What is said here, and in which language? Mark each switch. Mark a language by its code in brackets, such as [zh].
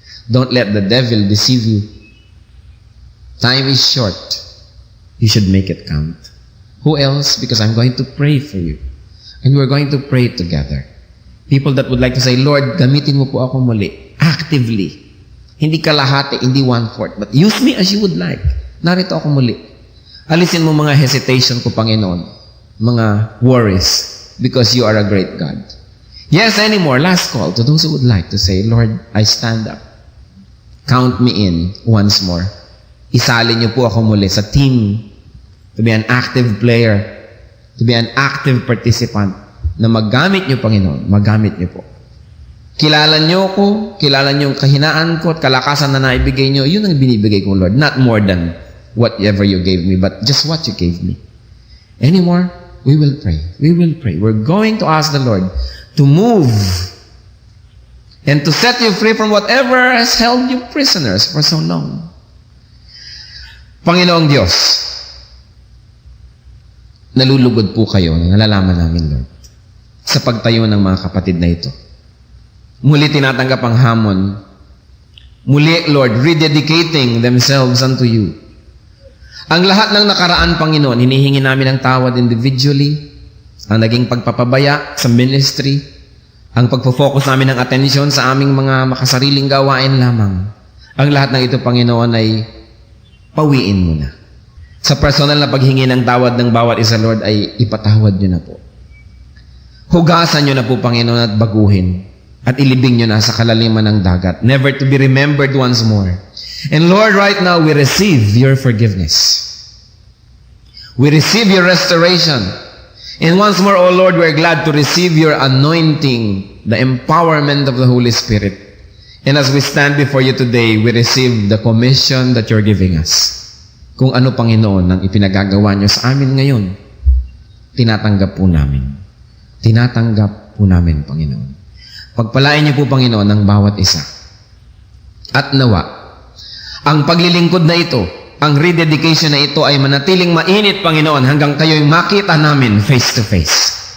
[en] Don't let the devil deceive you. Time is short. You should make it count. Who else? Because I'm going to pray for you. And we're going to pray together. People that would like to say, Lord, [tl] gamitin mo po ako muli. [en] Actively. [tl] Hindi kalahati, hindi 1/4. [en] But use me as you would like. [tl] Narito ako muli. Alisin mo mga hesitation ko, Panginoon. Mga worries. [en] Because you are a great God. Yes, anymore. Last call to those who would like to say, Lord, I stand up. Count me in once more. [tl] Isali niyo po ako muli sa [en] team to be an active player, to be an active participant [tl] na maggamit niyo, Panginoon. Maggamit niyo po. Kilala niyo ko, kilala niyo yung kahinaan ko at kalakasan na naibigay niyo. Yun ang binibigay ko, Lord. [en] Not more than whatever you gave me, but just what you gave me. Anymore, we will pray. We will pray. We're going to ask the Lord to move and to set you free from whatever has held you prisoners for so long. [tl] Panginoong Diyos, nalulugod po kayo, nalalaman namin, Lord, sa pagtayo ng mga kapatid na ito. Muli tinatanggap ang hamon. [en] Muli, Lord, rededicating themselves unto you. [tl] Ang lahat ng nakaraan, Panginoon, hinihingi namin ang tawad individually, ang naging pagpapabaya sa ministry, ang pagpo-focus namin ng atensyon sa aming mga makasariling gawain lamang. Ang lahat ng ito, Panginoon, ay pawiin mo na. Sa personal na paghingi ng tawad ng bawat isa, Lord, ay ipatawad nyo na po. Hugasan nyo na po, Panginoon, at baguhin. At ilibing nyo na sa kalaliman ng dagat, [en] never to be remembered once more. And Lord, right now, we receive your forgiveness. We receive your restoration. And once more, O Lord, we're glad to receive your anointing, the empowerment of the Holy Spirit. And as we stand before you today, we receive the commission that you're giving us. [tl] Kung ano, Panginoon, ang ipinagagawa nyo sa amin ngayon, tinatanggap po namin. Tinatanggap po namin, Panginoon. Pagpalain niyo po, Panginoon, ang bawat isa. At nawa, ang paglilingkod na ito, ang rededication na ito ay manatiling mainit, Panginoon, hanggang kayo'y makita namin [en] face to face.